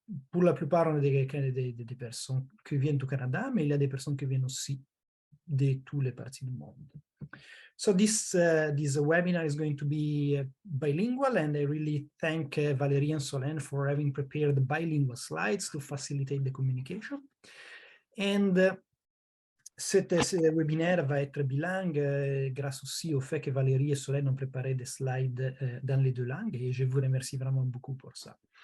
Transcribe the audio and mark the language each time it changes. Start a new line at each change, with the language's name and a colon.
French: Pour la plupart, on est des personnes qui viennent du Canada, mais il y a des personnes qui viennent aussi de toutes les parties du monde.
English: So this webinar is going to be bilingual, and I really thank Valérie and Solène for having prepared bilingual slides to facilitate the communication.
French: And ce webinaire va être bilingue grâce aussi au fait que Valérie et Solène ont préparé des slides dans les deux langues, et je vous remercie vraiment beaucoup pour ça.